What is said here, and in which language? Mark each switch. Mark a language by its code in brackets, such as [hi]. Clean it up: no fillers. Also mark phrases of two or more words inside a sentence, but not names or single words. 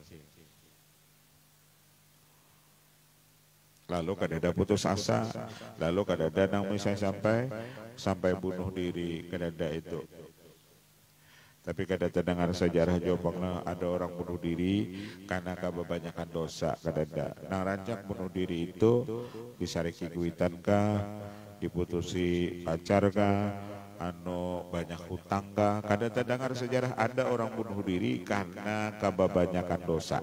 [id] Lalu kadang-kadang putus asa, lalu kadang-kadang misalnya sampai bunuh diri, kadang-kadang itu. Tapi kadang-kadang dengar sejarah Jombang, ada orang bunuh diri karena kebanyakan dosa. [bjn] Kadang-kadang nang rancang bunuh diri itu disariki kuitan kah, diputusi pacar kah, banyak hutang kah. [id] Kadang-kadang dengar sejarah ada orang bunuh diri karena kebanyakan dosa.